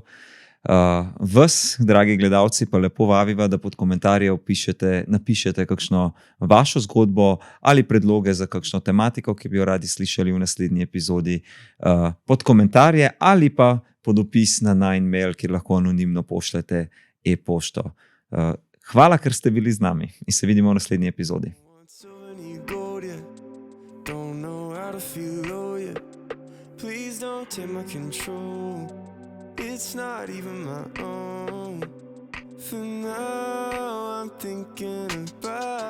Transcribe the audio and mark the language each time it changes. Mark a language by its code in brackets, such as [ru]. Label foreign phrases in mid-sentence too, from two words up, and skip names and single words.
[sl] Vas, dragi gledalci, pa lepo vabiva, da pod komentarje napišete kakšno vašo zgodbo ali predloge za kakšno tematiko, ki bi jo radi slišali v naslednji epizodi, pod komentarje ali pa pod opis na najin mail, kjer lahko anonimno pošljete e-pošto. Hvala, ker ste bili z nami in se vidimo v naslednji epizodi. [en] It's not even my own. For now I'm thinking about